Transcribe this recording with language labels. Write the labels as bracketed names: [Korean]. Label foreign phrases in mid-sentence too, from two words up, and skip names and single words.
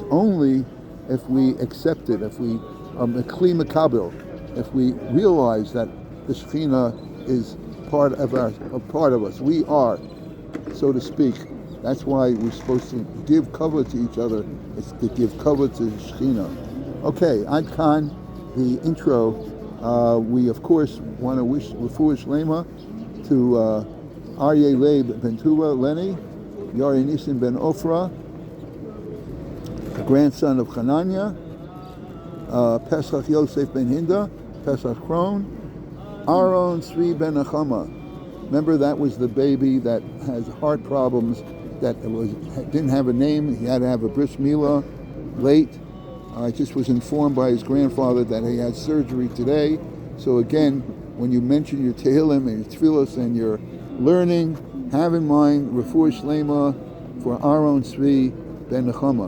[English] Only if we accept it, if we [Hebrew] כלי מקבל, [English] if we realize that the Shekhinah is part of us. We are, so to speak. That's why we're supposed to give cover to each other. It's to give cover to the Shekhinah. Okay, [Hebrew] עד כאן, [English] the intro. We of course want to wish [Hebrew] רפואה שלמה [English] to Aryeh Leib ben Tuva Lenny, Yari Nissen ben Ofra, the grandson of Hanania, Pesach Yosef ben Hinda, Pesach Kron, Aaron Svi ben Achama. Remember, that was the baby that has heart problems, that didn't have a name. He had to have a [Hebrew] ברית מילה [English] late. I just was informed by his grandfather that he had surgery today. So again, when you mention your Tehillim and your Tefillos and your learning, have in mind [Hebrew] רפואה שלמה [English] for Aaron Svi ben Nechama.